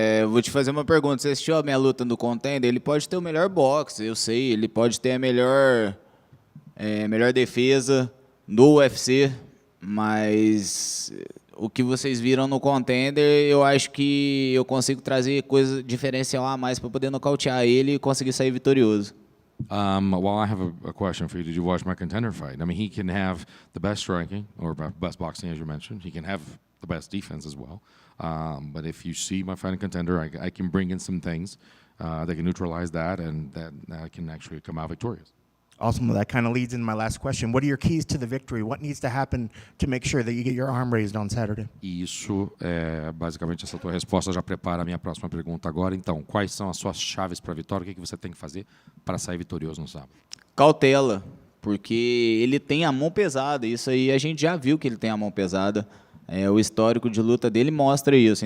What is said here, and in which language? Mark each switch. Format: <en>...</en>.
<pt>Vou te fazer uma pergunta. Você assistiu a minha luta no Contender? Ele pode ter o melhor boxe, eu sei. Ele pode ter a melhor defesa no UFC, mas o que vocês viram no Contender, eu acho que eu consigo trazer coisa diferencial a mais para poder nocautear ele e conseguir sair vitorioso.</pt> <en>Well, I have a question for you. Did you watch my Contender fight? I mean, he can have the best striking or best boxing, as you mentioned. He can have the best defense as well. But if you see my fight in Contender, I can bring in some things that can neutralize that, and that I can actually come out victorious. Awesome. Well, that kind of leads into my last question. What are your keys to the victory? What needs to happen to make sure that you get your arm raised on Saturday?</en> <pt>Isso, basicamente, essa tua resposta já prepara a minha próxima pergunta agora. Então, quais são as suas chaves para a vitória? O que você tem que fazer para sair vitorioso no sábado? cautela, porque ele tem a mão pesada. Isso aí a gente já viu que ele tem a mão pesada. O histórico de luta dele mostra isso.</pt>